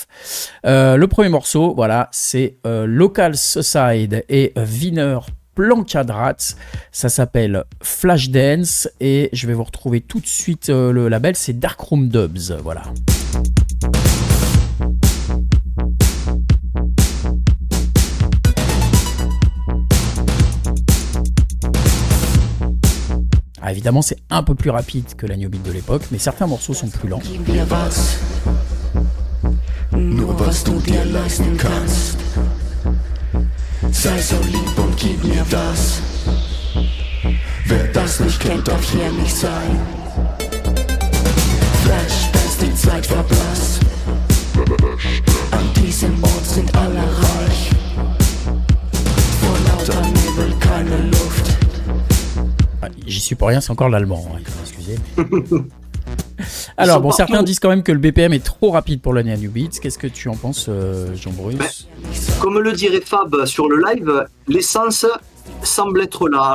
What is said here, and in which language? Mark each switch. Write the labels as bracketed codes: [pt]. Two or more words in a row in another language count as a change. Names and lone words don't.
[fr] Le premier morceau, voilà, c'est Local Suicide et Wiener Plankadrat, ça s'appelle Flashdance, et je vais vous retrouver tout de suite le label, c'est Darkroom Dubs, voilà. Ah, évidemment, c'est un peu plus rapide que la New Beat de l'époque, mais certains morceaux sont plus lents. [de] Gib mir was, nur was du dir leisten kannst. Sei so lieb und gib mir das. Wer das nicht kennt, darf hier nicht sein. Flashdance, die Zeit verblasst. An diesem Ort sind alle reich. Vor lauter Nebel keine Luft. [fr] Ah, j'y suis pour rien, c'est encore l'allemand, hein, excusez. Alors, bon, certains disent quand même que le BPM est trop rapide pour la New Beat. Qu'est-ce que tu en penses, Jean-Bruce ? Comme le dirait Fab sur le live, l'essence semble être là.